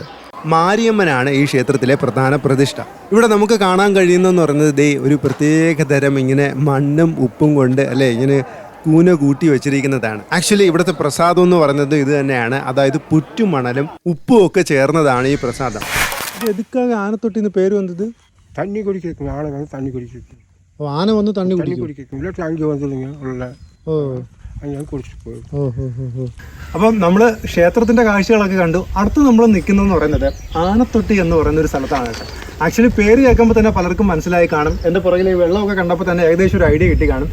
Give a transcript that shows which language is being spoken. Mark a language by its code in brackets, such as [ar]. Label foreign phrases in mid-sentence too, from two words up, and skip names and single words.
[ml] മാരിയമ്മനാണ് ഈ ക്ഷേത്രത്തിലെ പ്രധാന പ്രതിഷ്ഠ. ഇവിടെ നമുക്ക് കാണാൻ കഴിയുന്നതെന്ന് പറയുന്നത് ഒരു പ്രത്യേക തരം ഇങ്ങനെ മണ്ണും ഉപ്പും കൊണ്ട് അല്ലേ ഇങ്ങനെ കൂന കൂട്ടി വെച്ചിരിക്കുന്നതാണ്. ആക്ച്വലി ഇവിടുത്തെ പ്രസാദം എന്ന് പറയുന്നത് ഇത് തന്നെയാണ്. അതായത് പുറ്റുമണലും ഉപ്പും ഒക്കെ ചേർന്നതാണ് ഈ പ്രസാദം. [ta] எதுக்காக ஆனத்தொட்டின்னு பேர் வந்தது? தண்ணி குடிக்கும். ஆனை வந்து தண்ணி குடிக்கும். [ml] ആന വന്ന് തണ്ണി കുടിക്കും. ഇല്ലാട്ട് അഞ്ച് വന്നില്ലെങ്കിൽ ഉള്ള അങ്ങനെ കുടിച്ചിട്ട് പോകും. അപ്പം നമ്മൾ ക്ഷേത്രത്തിൻ്റെ കാഴ്ചകളൊക്കെ കണ്ടു. അടുത്ത് നമ്മൾ നിൽക്കുന്നതെന്ന് പറയുന്നത് ആനത്തൊട്ടി എന്ന് പറയുന്ന ഒരു സ്ഥലത്താണ് കേട്ടോ. ആക്ച്വലി പേര് കേൾക്കുമ്പോൾ തന്നെ പലർക്കും മനസ്സിലായി കാണും. എൻ്റെ പുറകിൽ ഈ വെള്ളമൊക്കെ കണ്ടപ്പോൾ തന്നെ ഏകദേശം ഒരു ഐഡിയ കിട്ടി കാണും.